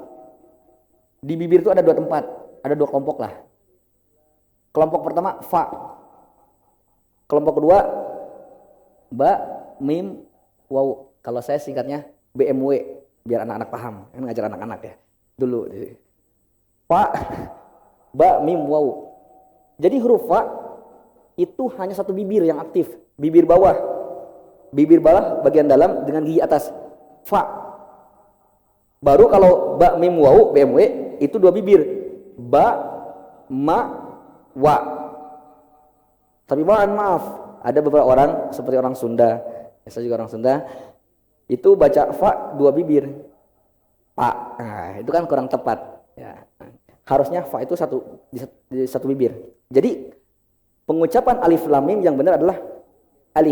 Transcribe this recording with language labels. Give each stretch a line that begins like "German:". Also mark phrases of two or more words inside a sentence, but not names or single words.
Indonesian: Di bibir itu ada 2 tempat, ada 2 kelompok lah. Kelompok pertama fa. Kelompok kedua ba, mim, waw. Kalau saya singkatnya BMW biar anak-anak paham. Kan ngajar anak-anak ya. Dulu. Fa, ba, mim, waw. Jadi huruf fa itu hanya 1 bibir yang aktif, bibir bawah. Bibir bawah bagian dalam dengan gigi atas. Fa. Baru kalau ba, mim, waw, BMW itu 2 bibir. Ba, ma, wa. Tapi maaf, ada beberapa orang seperti orang Sunda, saya juga orang Sunda, itu baca fa 2 bibir. Pa. Nah, itu kan kurang tepat. Ya. Harusnya fa itu 1 bibir. Jadi pengucapan alif lam mim yang benar adalah alif.